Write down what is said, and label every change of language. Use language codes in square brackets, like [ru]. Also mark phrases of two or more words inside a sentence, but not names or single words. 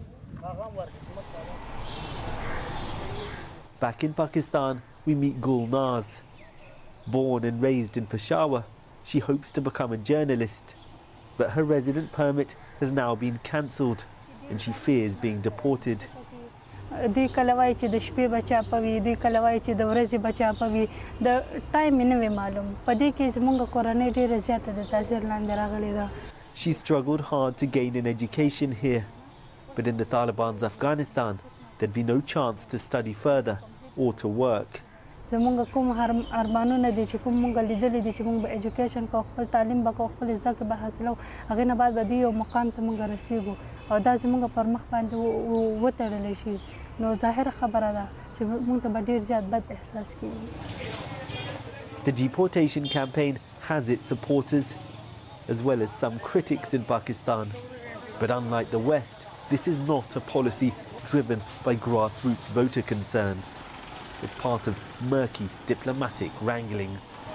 [en] Back in Pakistan, we meet Gulnaz. Born and raised in Peshawar, she hopes to become a journalist. But her resident permit has now been cancelled and she fears being deported. [ps] دوی کله وایي چې د شپې بچا پوي دوی کله وایي چې د ورځې بچا پوي د ټایم یې نه وي معلوم په دې کې زموږ کورنۍ ډېره زیاته د تاثیر لاندې راغلې ده. [en] She struggled hard to gain an education here, but in the Taliban's Afghanistan, there'd be no chance to study further or to work. [ps] زموږ کوم ارمانونه دي چې کوم موږ لیدلي دي چې موږ به ایجوکیشن کوو خپل تعلیم به کوو خپل زده کړې به حاصلو هغې نه بعد به دې یو مقام ته موږ رسیږو او دا زموږ پر مخ باندې وتړلی شي نو ظاهره خبره ده چې موږ ته به ډېر زیات بد احساس کېږي. [en] The deportation campaign has its supporters as well as some critics in Pakistan. But unlike the West, this is not a policy driven by grassroots voter concerns. It's part of murky diplomatic wranglings.